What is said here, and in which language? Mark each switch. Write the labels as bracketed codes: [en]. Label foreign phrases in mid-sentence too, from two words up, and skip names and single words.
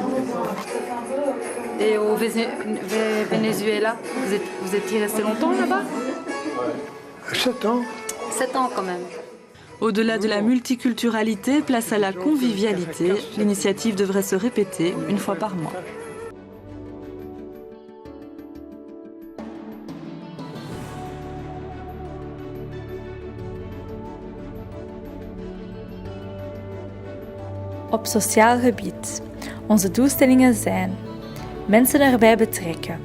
[fr] Et au Venezuela, vous étiez resté longtemps là-bas? 7 ans. 7 ans quand même. Au-delà de la multiculturalité, place à la convivialité. L'initiative devrait se répéter une fois par mois. [nl] Op sociaal gebied. Onze doelstellingen zijn mensen erbij betrekken.